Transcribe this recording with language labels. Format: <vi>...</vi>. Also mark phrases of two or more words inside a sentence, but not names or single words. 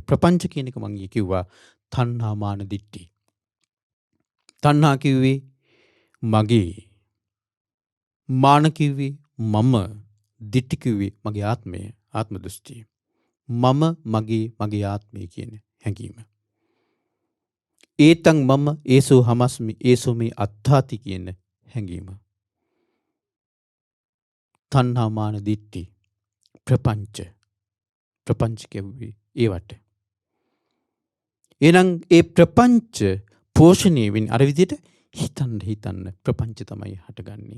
<si>ප්‍රපංච කියන එක මම කිව්වා තණ්හා මාන දිට්ඨි. තණ්හා කිව්වේ මගේ, මාන කිව්වේ මම, දිට්ඨි කිව්වේ මගේ ආත්මය, ආත්ම දෘෂ්ටිය. මම මගේ ආත්මය කියන හැඟීම.</si> <pi>ඒතං මම ඒසෝ හමස්මි ඒසෝ මේ අත්තාති</pi> <si>කියන හැඟීම. තණ්හා මාන දිට්ඨි ප්‍රපංච කියුවේ ඒවට. එහෙනම් ඒ ප්‍රපංච පෝෂණය වෙන්නේ අර විදිහට හිතන්න ප්‍රපංච තමයි හටගන්නේ.</si>